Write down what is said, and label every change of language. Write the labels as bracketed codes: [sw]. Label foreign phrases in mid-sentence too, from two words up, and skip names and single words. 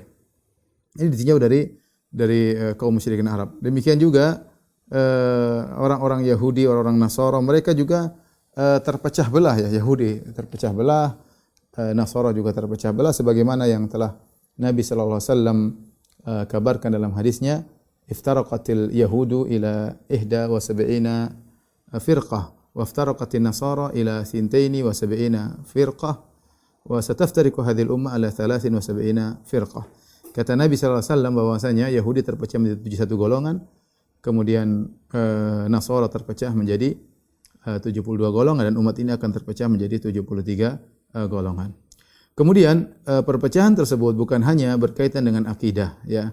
[id] Ini ditinjau dari kaum musyrikin Arab. Demikian juga orang-orang Yahudi, orang-orang Nasara, mereka juga terpecah belah, ya. Yahudi terpecah belah, Nasara juga terpecah belah, sebagaimana yang telah Nabi [ar] صلى الله عليه وسلم [id] kabarkan dalam hadisnya, [ar] افترقت اليهود إلى 71 فرقة وافترقت النصارى إلى 72 فرقة وستفترق هذه الأمة على 73 فرقة. [id] Kata Nabi [ar] صلى الله عليه وسلم [id] bahwasanya Yahudi terpecah menjadi 71 golongan, kemudian Nasara terpecah menjadi 72 golongan, dan umat ini akan terpecah menjadi 73 golongan. Kemudian perpecahan tersebut bukan hanya berkaitan dengan akidah, ya.